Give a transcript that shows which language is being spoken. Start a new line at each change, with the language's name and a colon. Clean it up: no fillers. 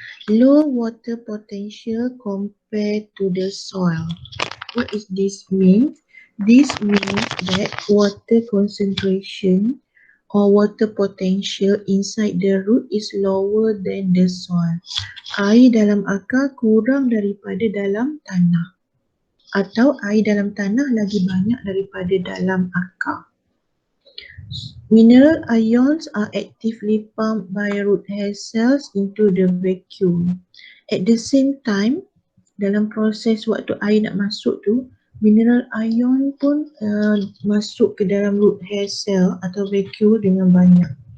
English: Low water potential compared to the soil. What is this mean? This means that water concentration or water potential inside the root is lower than the soil.
Malay: Air dalam akar kurang daripada dalam tanah. Atau air dalam tanah lagi banyak daripada dalam akar.
English: Mineral ions are actively pumped by root hair cells into the vacuum. At the same time,
Malay: dalam proses waktu air nak masuk tu, mineral ion pun masuk ke dalam root hair cell atau vacuole dengan banyak.